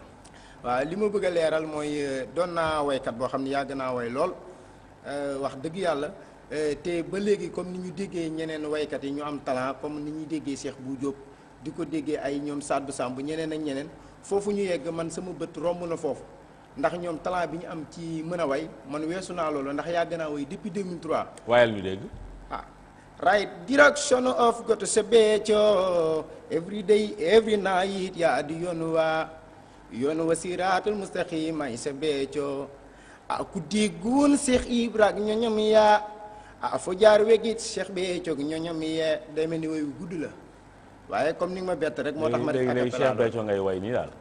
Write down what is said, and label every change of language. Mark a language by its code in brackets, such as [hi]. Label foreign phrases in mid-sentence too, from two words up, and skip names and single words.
[wo] waaw li ma bëgg a leeral mooy doon naa waykat boo xam ne yàgg naa way lool wax dëgg yàlla te ba léegi comme ni ñu déggee ñeneen waykat yi ñu am talent comme ni ñuy déggee Cheikh Bou Diop di ko déggee ay ñoom Sadou Samb ñeneen ak ñeneen. foofu ñu yegg man sama bët romb na foofu ndax ñoom talent bi ñu am ci mën a way man weesu naa loolu ndax yàgg naa way depuis 2003. waayal ñu dégg. [en] Right direction of God to Béthio every day every night [wo] yaa di yoon wa [ar] الصراط المستقيم [wo] ay sa Béthio ku déggoon Cheikh Ibra ak ñoñom yaa fo jaar wegit Cheikh Béthio ak ñoñom yaa day mel ni way wu gudd la. waaye comme ni nga ma bett rek moo tax ma def léegi Cheikh Béthio ngay way nii daal.